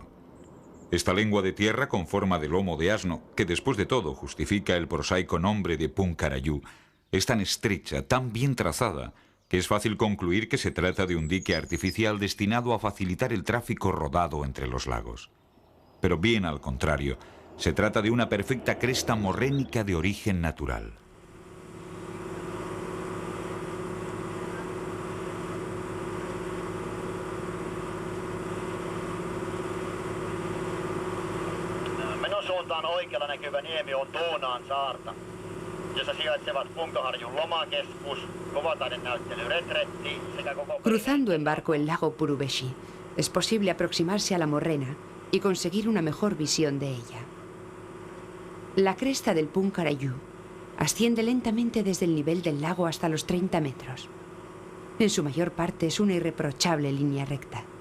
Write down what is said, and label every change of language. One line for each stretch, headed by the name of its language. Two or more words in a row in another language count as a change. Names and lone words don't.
Spanish: Esta lengua de tierra con forma de lomo de asno, que después de todo justifica el prosaico nombre de Punkarayú, es tan estrecha, tan bien trazada, que es fácil concluir que se trata de un dique artificial destinado a facilitar el tráfico rodado entre los lagos. Pero bien al contrario, se trata de una perfecta cresta morrénica de origen natural.
Finnish: Suuntaan oikealla näkyvä niemi on Tuunaan saarta, jossa sijaitsevat Punkaharjun lomakeskus, kuvataidenäyttely Retretti sekä koko...
Spanish: Cruzando en barco el lago Purubeshi, es posible aproximarse a la morrena y conseguir una mejor visión de ella. La cresta del Punkarayú asciende lentamente desde el nivel del lago hasta los 30 metros. En su mayor parte es una irreprochable línea recta.